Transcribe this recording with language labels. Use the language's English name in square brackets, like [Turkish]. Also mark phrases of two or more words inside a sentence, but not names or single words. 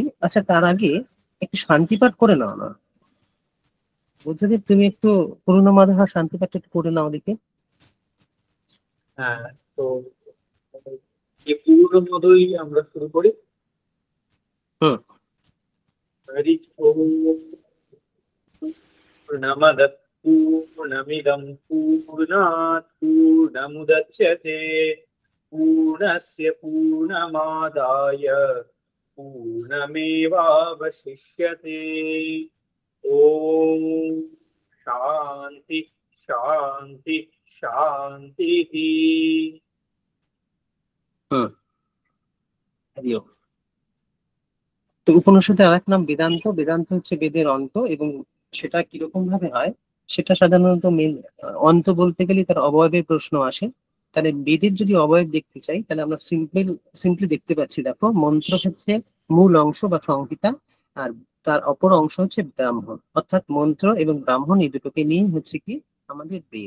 [Bangla] আচ্ছা, তার আগে একটু শান্তি পাঠ করে নাও না বুদ্ধদেব, তুমি একটু করুণা মাধা শান্তি পাঠটা একটু করে নাও দেখি। হ্যাঁ, তো এই পুরোনো মতোই আমরা শুরু করি। হুম। হরি ওম। [Sanskrit] पूर्णमदः पूर्णमिदं पूर्णात् पूर्णमुदच्यते पूर्णस्य पूर्णमादाय पूर्णमेवावशिष्यते। ॐ शान्ति शान्ति शान्तिः। [Bangla] হুম। হরি ওম। তো উপনিষদের আরেক নাম বেদান্ত। বেদান্ত হচ্ছে বেদের অন্ত, এবং সেটা কিরকম ভাবে হয় সেটা সাধারণত মেন, অন্ত বলতে গেলে তার অবয়বের প্রশ্ন আসে। তাহলে বেদের যদি অবয়ব দেখতে চাই তাহলে আমরা সিম্পলি দেখতে পাচ্ছি, দেখো মন্ত্র হচ্ছে মূল অংশ বা সংহিতা, আর তার অপর অংশ হচ্ছে ব্রাহ্মণ, অর্থাৎ মন্ত্র এবং ব্রাহ্মণ এই দুটোকে নিয়ে হচ্ছে কি আমাদের বেদ।